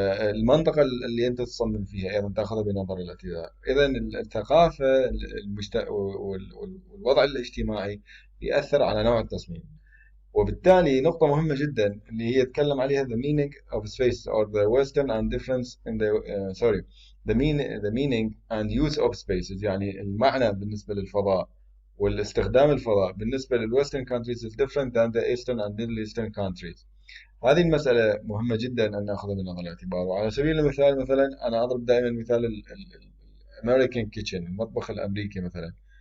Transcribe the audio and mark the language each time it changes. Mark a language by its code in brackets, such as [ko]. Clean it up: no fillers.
[ar] المنطقة اللي أنت تصمم فيها أيضا تأخذها بنظر الاعتبار. إذا الثقافة والوضع الاجتماعي يأثر على نوع التصميم. وبالتالي نقطة مهمة جدا اللي هي يتكلم عليها [en] the meaning of space or the western and difference in the sorry the meaning and use of spaces. [ar] يعني المعنى بالنسبة للفضاء والاستخدام الفضاء بالنسبة [en] للwestern countries is different than the eastern and middle eastern countries. [ar] هذه المسألة مهمة جدا أن نأخذها بعين الاعتبار. وعلى سبيل المثال، مثلا أنا أضرب دائما مثال الأمريكان كيتشن، المطبخ الأمريكي مثلا.